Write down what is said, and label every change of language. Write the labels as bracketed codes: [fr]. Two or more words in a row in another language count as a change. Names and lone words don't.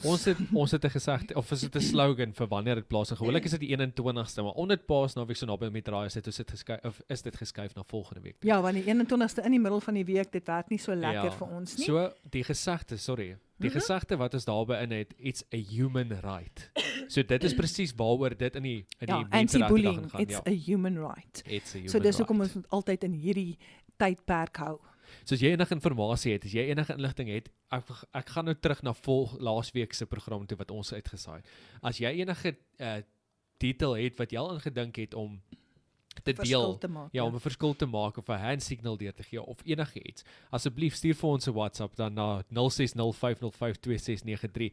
[af] Ons het 'n gesegde of is dit 'n slogan vir wanneer dit plaasvind. Gewoonlik is dit die 21ste, maar omdat Paasnaweek so naby met draai is dit geskuif na volgende week. Ja, want die 21ste in die middel van die week, dit werk nie so lekker vir ons nie. So die gesegde wat ons daarby in het, [en] it's a human right. [af] So dit is presies waaroor dit in die [en] anti-bullying, it's a human right. [af] So dis hoekom ons moet altyd in hierdie tydperk hou. So as jy enige inligting het, as jy enige inligting het, ek gaan nou terug na laasweek se program toe wat ons uitgesaai. As jy enige detail het wat jy al ingedink het om te deel, om 'n verskil te maak of 'n hand signal deur te gee of enige iets, asseblief stuur vir ons 'n WhatsApp dan na 0605052693.